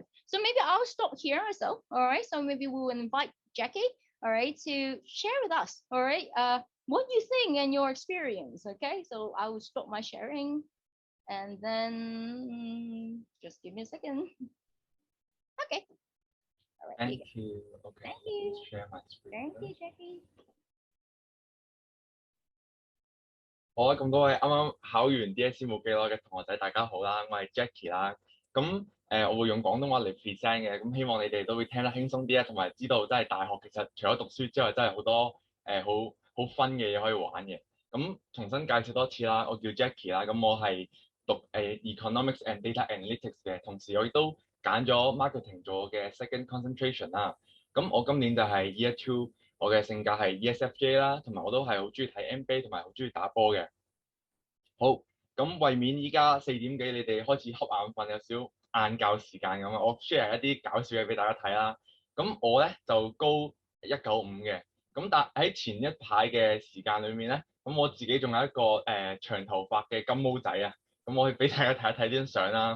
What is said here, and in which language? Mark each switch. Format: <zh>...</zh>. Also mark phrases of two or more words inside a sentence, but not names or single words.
<en>So maybe I'll stop here myself, all right? So maybe we will invite Jackie, all right, to share with us, all right, what you think and your experience, okay? So I will stop my sharing and then just give me a second. Okay. All right. Thank you. Okay, Thank let me you. share my screen. Thank you, Jackie.</en> <yue>好啊，咁多位啱啱考完 DSE 冇幾耐嘅同學仔，大家好啦，我係 Jackie 啦。咁我會用廣東話嚟 present 嘅，咁希望你哋都會聽得輕鬆啲啊，同埋知道真係大學其實除咗讀書之外，真係好多好 fun 嘅嘢可以玩嘅。咁重新介紹多次啦，我叫 Jackie 啦，咁我係讀</yue> <en>Economics and Data Analytics</en> <yue>嘅，同時我亦都揀咗 marketing 做我嘅</yue> <en>second concentration</en> <yue>啦。咁我今年就係 Year 2。我嘅性格係 ESFJ 啦，同埋我都係好中意睇 NBA 同埋好中意打波嘅。好，咁為免依家4點幾你哋開始瞌眼瞓，有少晏覺時間咁啊，我 share 一啲搞笑嘢俾大家睇啦。咁我咧就高195嘅，咁但喺前一排嘅時間裏面咧，咁我自己仲有一個長頭髮嘅金毛仔啊，咁我可以俾大家睇一睇呢張相啦。</yue>